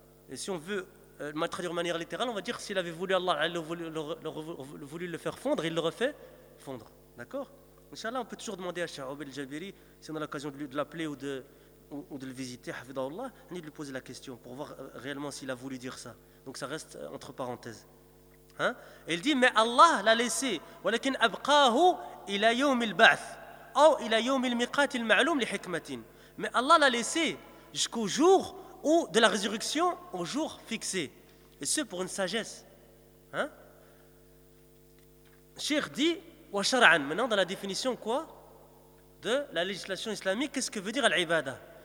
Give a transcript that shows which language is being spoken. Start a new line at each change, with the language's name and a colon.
French: Et si on veut traduire de manière littérale, on va dire s'il avait voulu Allah, voulu le faire fondre, il l'aurait fait fondre. D'accord? Inch'Allah, on peut toujours demander à Cheikh Obid al-Jabiri, si on a l'occasion de l'appeler ou de le visiter, hafidhahullah, Annie, de lui poser la question pour voir réellement s'il a voulu dire ça. Donc ça reste entre parenthèses. Et il dit, mais Allah l'a laissé.
Arabic: « Walakin abqahu ila yawm al-ba'th » أو إلى يوم الميقات المعلوم لحكمة.
French: Mais Allah l'a laissé jusqu'au jour où de la résurrection au jour fixé. Et ce pour une sagesse. Cheikh dit wa shar'an. Maintenant dans la définition quoi? De la législation islamique, qu'est-ce que veut dire al-ibada?